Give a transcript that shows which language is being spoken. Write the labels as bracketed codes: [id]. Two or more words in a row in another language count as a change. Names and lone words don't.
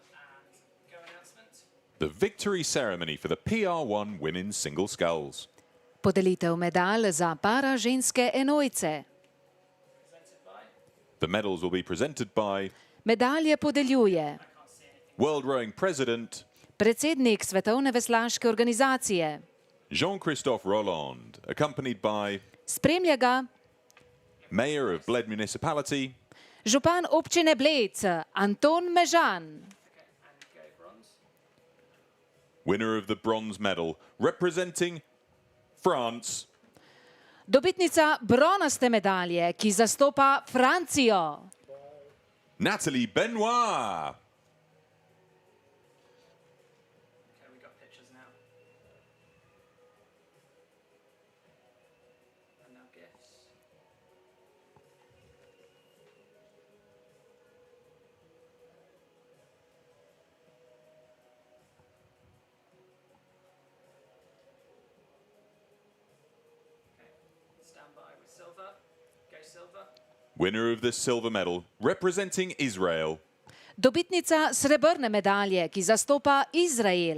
[en] The victory ceremony for the PR1 Women's Single Sculls. [sl] Podelitev medalj za para ženske enojce. [en] The medals will be presented by [sl] Medalje podeljuje [en] World Rowing President [sl] predsednik Svetovne veslaške organizacije. [en] Jean-Christophe Rolland, accompanied by [sl] Spremlja ga [en] Mayor of Bled Municipality [sl] župan občine Bled, Anton Mežan. [en] winner of the bronze medal, representing France, [sl] Dobitnica bronaste medalje, ki zastopa Francijo. [en] Nathalie Benoit. Okay, we got pictures now. And now gifts. Okay, stand by with silver. Go silver. Winner of the silver medal, representing Israel, [sl] Dobitnica srebrne medalje, ki zastopa Izrael.